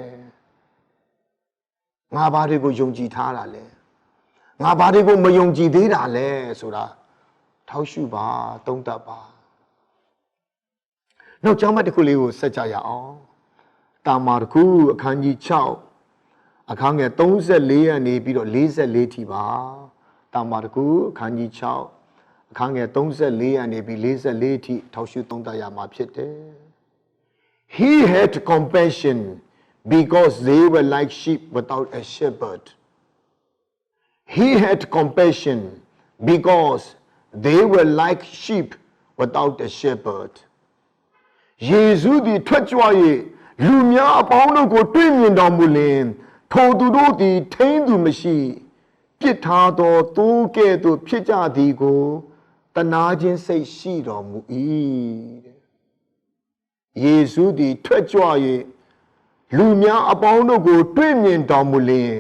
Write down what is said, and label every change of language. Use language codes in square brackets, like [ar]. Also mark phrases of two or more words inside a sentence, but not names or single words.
[my] ငါဘာတွေကိုယုံကြည်ထားတာလဲငါဘာတွေကိုမယုံကြည်သေးတာလဲဆိုတာထောက်ရှုပါသုံးသပ်ပါနောက်ကျောင်းမတစ်ခုလေးကိုဆက်ကြရအောင်တာမာတစ်ခုအခန်းကြီး6အခန်းငယ်34ရာနေပြီးတော့44ထိပါတာမာတစ်ခုအခန်းကြီး6အခန်းငယ်34ရာနေပြီး44ထိထောက်ရှုသုံးသပ်ရမှာဖြစ်တယ် [en] He had compassion because they were like sheep without a shepherd He had compassion because they were like sheep without a shepherd [my] ယေရှုသည်ထွက်ကြွ၍လူများအပေါင်းတို့ကိုတွေ့မြင်တော်မူလျှင်ထိုသူတို့သည်ထိန်းသူမရှိပြစ်ထားသောသိုးကဲ့သို့ဖြစ်ကြသည်ကိုတနာခြင်းစိတ်ရှိတော်မူ၏ယေရှုသည်ထွက်ကြွ၍လူများအပေါင်းတို့ကိုတွေ့မြင်တော်မူလျှင်